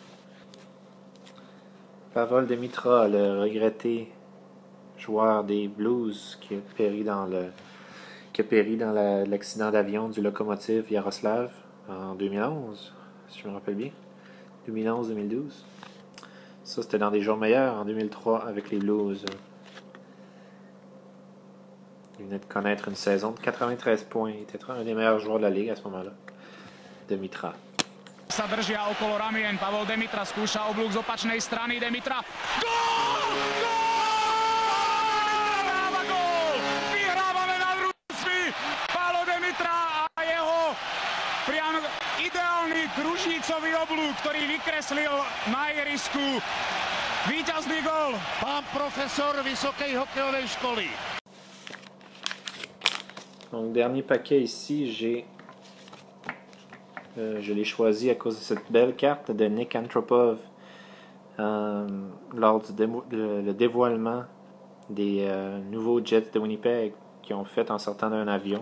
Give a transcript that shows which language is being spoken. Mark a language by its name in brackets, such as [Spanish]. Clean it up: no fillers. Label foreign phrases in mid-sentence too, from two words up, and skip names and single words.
[French] Pavol Demitra, le regretté joueur des Blues qui a péri dans l'accident d'avion du Lokomotiv Yaroslav en 2011, si je me rappelle bien. 2011-2012. Ça, c'était dans des jours meilleurs en 2003 avec les Blues. Il venait de connaître une saison de 93 points. Il était un des meilleurs joueurs de la Ligue à ce moment-là. Demitra. [Slovak] Sa držia okolo ramien, Pavol Demitra skúša oblúk z opačnej strany, Demitra. Gól! Gól! Dáva gól! Vyhrávame nad Rusmi! Pavol Demitra a jeho priam ideálny kružnicový oblúk, ktorý vykreslil na ihrisku. Víťazný gól! Pán profesor Vysokej hokejovej školy. [French] Donc, dernier paquet ici, je l'ai choisi à cause de cette belle carte de Nick Antropov lors du dévoilement des nouveaux Jets de Winnipeg qu'ils ont fait en sortant d'un avion.